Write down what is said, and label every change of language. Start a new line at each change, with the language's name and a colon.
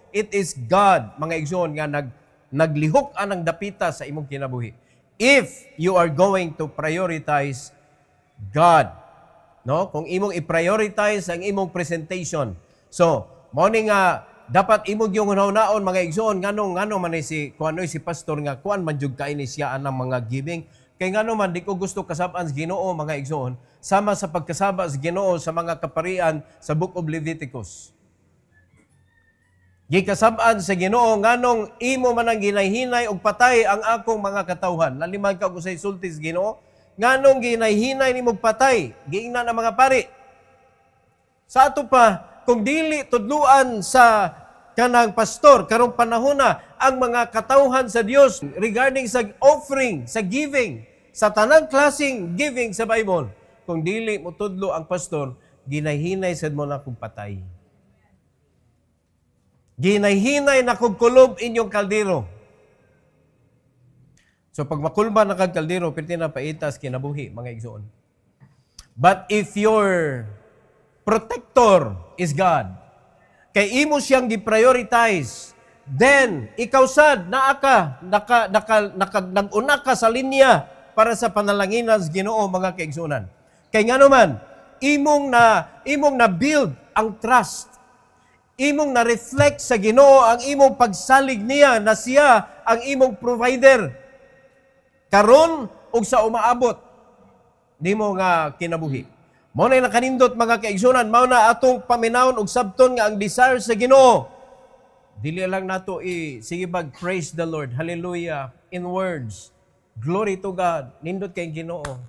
English: It is God,
Cebuano: mga igsoon, nga naglihok anang dapita sa imong kinabuhi.
English: If you are going to prioritize God, no?
Cebuano: Kung imong i-prioritize ang imong presentation. So, mao ni nga dapat imong yung hunaon, mga igsoon, ngano man si kuanoy si pastor nga kuan man jud kaini siya anang mga giving. Kay ngano man di ko gusto kasab-an sa Ginoo, mga igsoon, sama sa pagkasaba sa Ginoo sa mga kaparian sa Book of Leviticus. Gikasab-an sa Ginoo nganong imo man ang ginayhinay og patay ang akong mga katawhan. Lalimag ka ko sa isulti sa Ginoo, nganong ginayhinay ni mong patay, giingna ng mga pari. Sa ato pa, kung dili tudluan sa kanang pastor, karong panahon na, ang mga katawhan sa Dios regarding sa offering, sa giving, sa tanang klaseng giving sa Bible, kung dili mo tudlo ang pastor, ginayhinay sad mo na kung patay. Ginayhinay na kung kulob inyong kaldero. So pag makulba na kag kaldero, pwede na paitas kinabuhi, mga igsoon.
English: But if your protector is God,
Cebuano: kay imo siyang gi-prioritize, then ikaw sad nag-una ka sa linya para sa panalanginan sa Ginoo, mga kaigsunan. Kay ngano man, imong na build ang trust. Imong na reflect sa Ginoo ang imong pagsalig niya na siya ang imong provider. Karon ug sa umaabot nimo nga kinabuhi. Mao na nakanindot, mga kaigsunan, mao na atong paminawon og sabton nga ang desire sa Ginoo. Dili lang nato sige bag
English: praise the Lord, hallelujah, in words. Glory to God.
Cebuano: Nindot kay Ginoo.